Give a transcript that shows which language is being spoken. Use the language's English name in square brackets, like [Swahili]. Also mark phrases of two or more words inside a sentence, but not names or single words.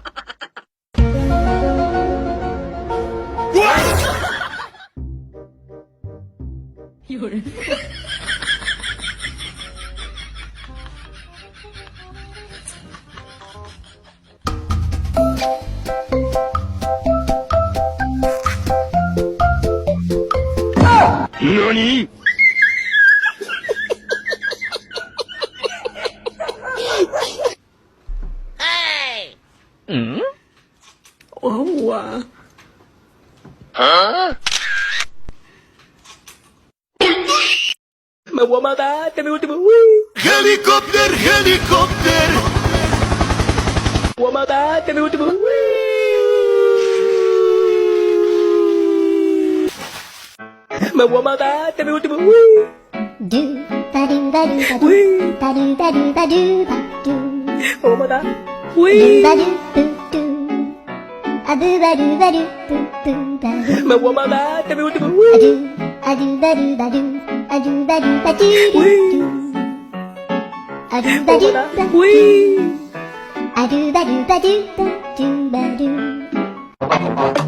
[Japanese] Yun. NANI?! [English] Oh, wow. [Spanish] Me voy a matar, este es mi último. [English] Helicopter, helicopter! [Spanish] Voy a matar, este es mi último. Me voy a matar, este es mi último. Do ba do ba do ba do ba do ba do ba do ba do. Me voy a matar. Do ba do do do. A do ba do ba do do do ba do. Me voy a matar, este es mi último. A do ba do ba do. A do ba do ba do do do. A do ba do ba do. A do ba do ba do ba do ba do.